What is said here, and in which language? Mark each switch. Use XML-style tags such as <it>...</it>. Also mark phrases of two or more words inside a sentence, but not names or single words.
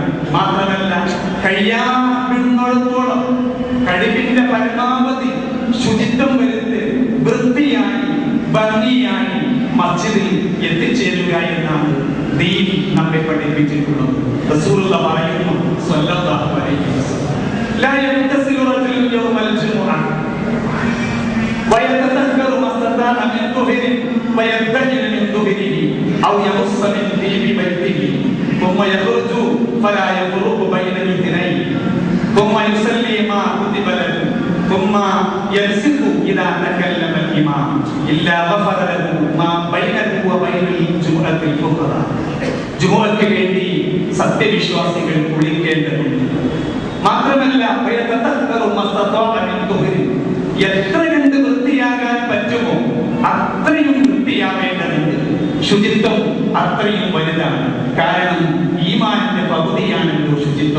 <ml>മാത്രമല്ല, കഴിയാവുന്നിടത്തോളം കഴിവിന്റെ പരമാവധി ശുചിത്വം വരുത്തി വൃത്തിയായി ഭംഗിയായി മസ്ജിദിൽ എത്തിച്ചേരുക എന്നാണ് ദീൻ നമ്മെ പഠിപ്പിച്ചിട്ടുള്ളത്.</ml> <ar>റസൂലുള്ളാഹി പറയുന്നു صلى الله عليه وسلم لا يغتسل رجل يوم الجمعة ويتطهر ما استطاع من طهر ويدهن من دهنه أو يمس من طيب بيته ثم يخرج فلا يفرق بين الاثنين ثم يصلي ما كتب له ثم يلصق إذا تكلم الإمام إلا غفر له ما بينه وبين الجمعة الأخرى.</ar> <ml>ജുമുഅക്ക് വേണ്ടി സത്യവിശ്വാസികൾ കുളിക്കേണ്ടതുണ്ട്. മാത്രമല്ല, എത്ര കണ്ട് വൃത്തിയാകാൻ പറ്റുമോ അത്രയും വൃത്തിയാവേണ്ടതുണ്ട്. ശുചിത്വം അത്രയും വലുതാണ്. കാരണം ഈമാനിന്റെ പകുതിയാണല്ലോ ശുചിത്വം.</ml>